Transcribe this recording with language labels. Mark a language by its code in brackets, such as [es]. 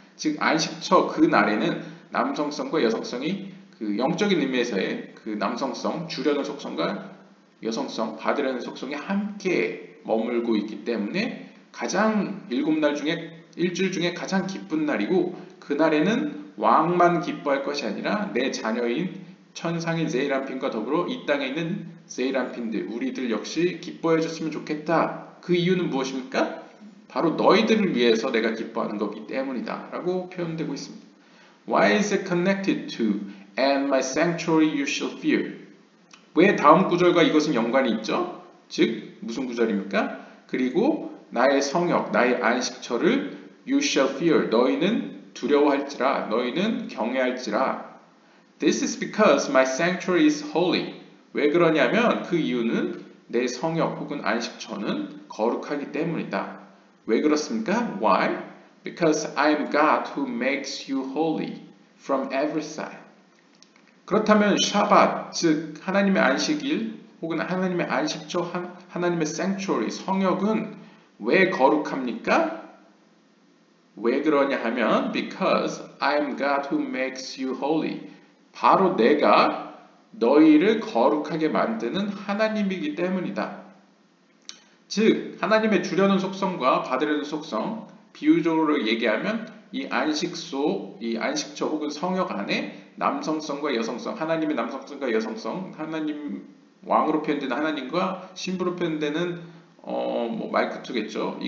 [ko] 즉 안식처 그 날에는 남성성과 여성성이 그 영적인 의미에서의 그 남성성, 주려는 속성과 여성성, 받으려는 속성이 함께 머물고 있기 때문에 가장 일주일 중에 가장 기쁜 날이고 그날에는 왕만 기뻐할 것이 아니라 내 자녀인 천상인 세이란핀과 더불어 이 땅에 있는 세이란핀들, 우리들 역시 기뻐해 줬으면 좋겠다. 그 이유는 무엇입니까? 바로 너희들을 위해서 내가 기뻐하는 거기 때문이다 라고 표현되고 있습니다. [en] Why is it connected to and my sanctuary you shall fear? [ko] 왜 다음 구절과 이것은 연관이 있죠? 즉 무슨 구절입니까? 그리고 나의 성역, 나의 안식처를 [en] you shall fear, [ko] 너희는 두려워할지라, 너희는 경외할지라. [en] This is because my sanctuary is holy. [ko] 왜 그러냐면 그 이유는 내 성역 혹은 안식처는 거룩하기 때문이다. 왜 그렇습니까? [en] Why? Because I am God who makes you holy from every side. [ko] 그렇다면 샤밧, 즉 하나님의 안식일 혹은 하나님의 안식처, 하나님의 sanctuary, 성역은 왜 거룩합니까? 왜 그러냐 하면 [en] because I am God who makes you holy. [ko] 바로 내가 너희를 거룩하게 만드는 하나님이기 때문이다. 즉 하나님의 주려는 속성과 받으려는 속성, 비유적으로 얘기하면 이 안식처 혹은 성역 안에 남성성과 여성성, 하나님의 남성성과 여성성, 하나님 왕으로 표현되는 하나님과 신부로 표현되는 말크투겠죠.